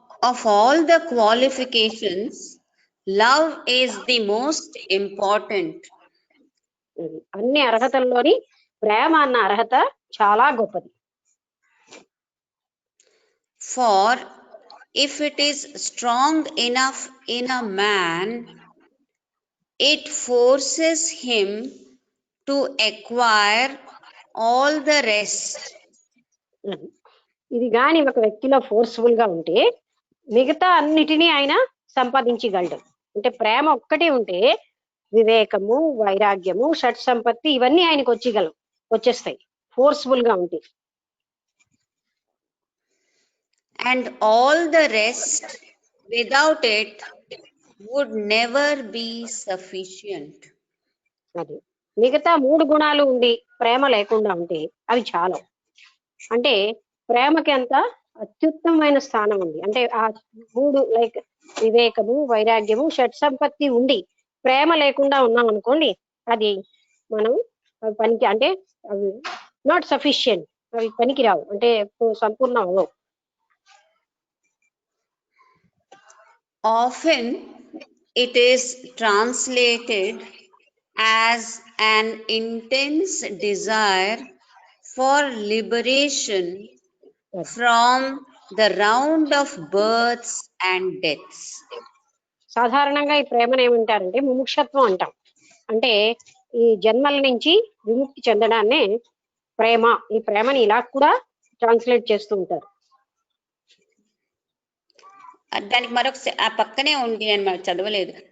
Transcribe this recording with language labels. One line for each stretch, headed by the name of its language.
English: of all the qualifications, love is the most important.
Telugu: అన్ని అర్హతల్లోని ప్రేమ అన్న అర్హత చాలా గొప్పది.
English: For if it is strong enough in a man, it forces him to acquire all the rest.
Telugu: ఇది గాని ఒక వ్యక్తిలో ఫోర్స్ఫుల్ గా ఉంటే మిగతా అన్నిటినీ ఆయన సంపాదించగలడు. అంటే ప్రేమ ఒక్కటి ఉంటే వివేకము, వైరాగ్యము, షట్ సంపత్తి ఇవన్నీ ఆయనకు వచ్చేస్తాయి ఫోర్స్ఫుల్ గా ఉంటే.
English: And all the rest without it would never be sufficient.
Telugu: అది మిగతా 3 గుణాలు ఉండి ప్రేమ లేకుండా ఉంటే అవి చాలా. అంటే ప్రేమకి అంత అత్యుత్తమమైన స్థానం ఉంది. అంటే ఆ 3 లైక్ వివేకము, వైరాగ్యము, షట్ సంపత్తి ఉండి ప్రేమ లేకుండా ఉన్నాం అనుకోండి, అది మనం పనికి అంటే అవి
English: not sufficient,
Telugu: అవి పనికిరావు, అంటే సంపూర్ణం అవ్వవు.
English: Often it is translated as an intense desire for liberation from the round of births and deaths.
Telugu: సాధారణంగా ఈ ప్రేమను ఏమంటారంటే ముముక్షత్వం అంటాం. అంటే ఈ జన్మల నుంచి విముక్తి చెందడాన్నే ప్రేమ. ఈ ప్రేమని ఇలా కూడా ట్రాన్స్లేట్ చేస్తూ ఉంటారు. దానికి మరొక ఆ పక్కనే ఉంది అని మనం చదవలేదు.